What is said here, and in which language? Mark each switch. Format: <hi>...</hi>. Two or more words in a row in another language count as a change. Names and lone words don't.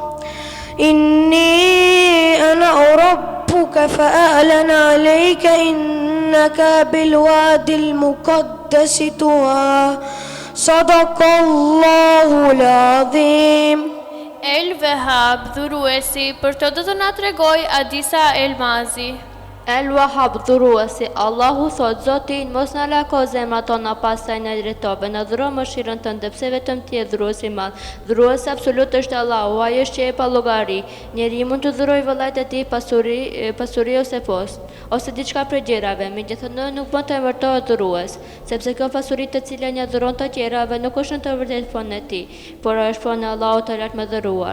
<ar>إني أنا ربك فأعلن عليك إنك بالواد المقدس طوى صدق الله العظيم.</ar> <sq>El Wahhab, dhuruesi, për të do të na tregoj Adisa Elmazi. El Wahhab, dhuruesi, Allahu thot, Zotin, mos na lako zemrat tona pastaj na drejtove, na dhuro mëshirën tënde, pse vetëm ti je dhuruesi i madh. Dhuruesi absolut është Allahu, ai është që e pa llogari. Njeriu mund të dhurojë vëllait e tij pasuri ose post, ose diçka prej gjërave, megjithatë nuk mund të emërtohet dhurues, sepse kjo pasuri të cilën ja dhuron të tjerave nuk është në të vërtetë fonë e tij, por është fonë e Allahut të lartë më dhëruar.</sq>